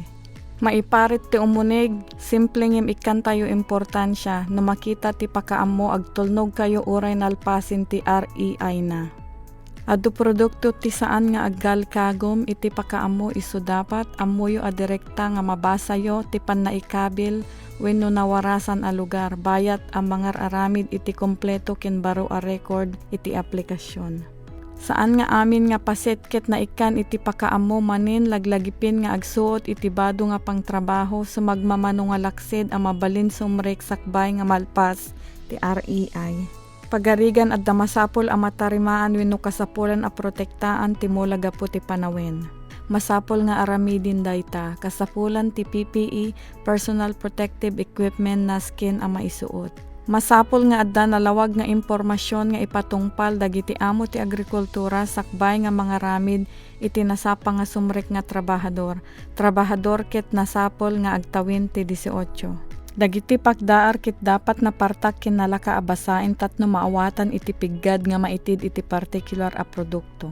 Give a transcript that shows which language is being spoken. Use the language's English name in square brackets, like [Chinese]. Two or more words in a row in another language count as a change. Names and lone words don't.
[Iloko] Maiparit ti umunig, simpleng ikan tayo importansya no makita ti pakaammo agtulnog kayo uray nalpasin ti REI na. Adu produkto ti saan nga aggalkagom iti pakaammo isu dapat ammoyo a direkta nga mabasayo ti pannaikabil wenno nawarasan a lugar bayat ang mga aramid iti kompleto ken baro a record iti aplikasyon. Saan nga amin nga pasetket na ikan iti pakaammo manin laglagipin nga agsuot iti bado nga pangtrabaho sumagmamano nga laksid a mabalin sumrek sakbay nga malpas ti REI. Pagarigan at damasapol a matarimaan wenno kasapulan a protektaan ti mulaga po ti panawen. Masapol nga aramidin dayta kasapulan ti PPE [English] personal protective equipment [Iloko] na skin a maisuot. Masapol nga adda nalawag nga impormasyon nga ipatungpal dagiti amo ti agrikultura sakbay nga mga ramid iti nasapa nga sumrek nga trabahador. Trabahador ket nasapol nga agtawin ti 18. Dagiti pakdaar ket dapat napartak ken nalaka abasain tatno maawatan iti piggad nga maitid iti particular a produkto.